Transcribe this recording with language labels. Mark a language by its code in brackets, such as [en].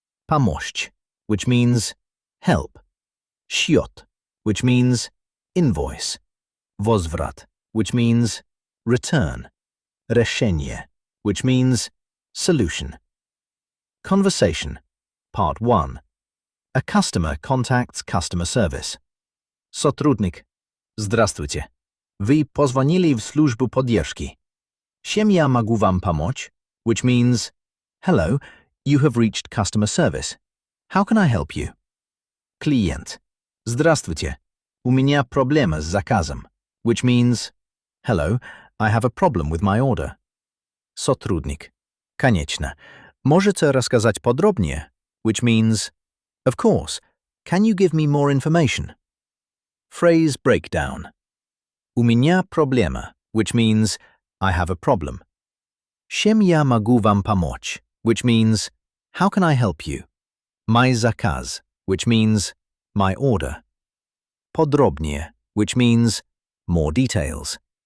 [en] Pomość, which means help. Счет, which means invoice. Возврат, which means return. Решение, which means solution. Conversation, Part 1. A customer contacts customer service. [ru] Сотрудник. Здравствуйте. Вы позвонили в службу поддержки. Чем я могу вам помочь? [en] Which means, hello, you have reached customer service. How can I help you? [ru] Клиент. Здравствуйте. У меня проблема с заказом. [en] Which means, hello, I have a problem with my order. [ru] Сотрудник. Конечно. Можете рассказать подробнее? [en] Which means, of course. Can you give me more information? Phrase breakdown. [ru] У меня проблема, [en] which means, I have a problem. [ru] Чем я могу вам помочь, [en] which means, how can I help you? [ru] Мой заказ, [en] which means, my order. Podrobnie, which means, more details.